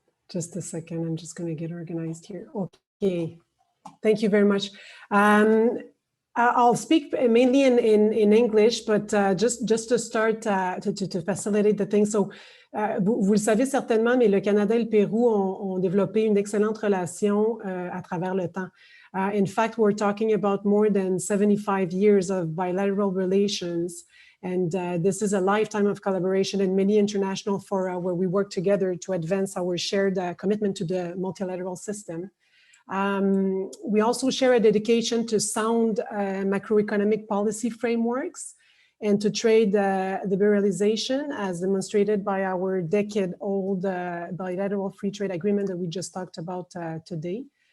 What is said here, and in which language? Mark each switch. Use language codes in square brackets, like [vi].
[en] Just a second, I'm just going to get organized here. Okay, thank you very much. I'll speak mainly in English, but just to start to facilitate the thing. [fr] So, vous le savez certainement, mais le Canada et le Pérou ont développé une excellente relation à travers le temps. [en] In fact, we're talking about more than 75 years of bilateral relations. And this is a lifetime of collaboration in many international fora where we work together to advance our shared commitment to the multilateral system. We also share a dedication to sound macroeconomic policy frameworks and to trade liberalization, as demonstrated by our decade-old bilateral free trade agreement that we just talked about today.